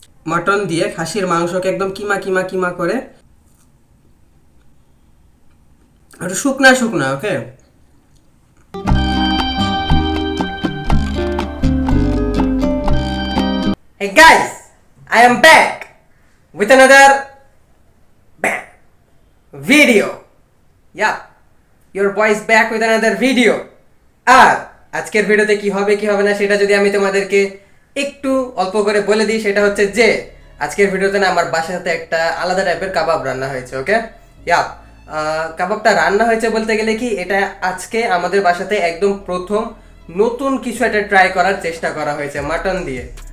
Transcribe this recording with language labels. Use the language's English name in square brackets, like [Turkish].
[Bangla] Mutton দিয়ে খাসির মাংসকে একদম কিমা কিমা কিমা করে একটু শুকনা শুকনা। [English] Okay, hey guys, I am back with another video. Yeah, your boy is back with another video. [Bangla] আর আজকের ভিডিওতে কি হবে কি হবে না সেটা যদি আমি তোমাদেরকে একটু অল্প করে বলে দিই, সেটা হচ্ছে যে আজকের ভিডিওতে না আমার বাসাতে একটা আলাদা টাইপের কাবাব রান্না হয়েছে। ওকে, ইয়া, কাবাবটা রান্না হয়েছে বলতে গেলে কি, এটা আজকে আমাদের বাসাতে একদম প্রথম নতুন কিছু একটা ট্রাই করার চেষ্টা করা হয়েছে মাটন দিয়ে।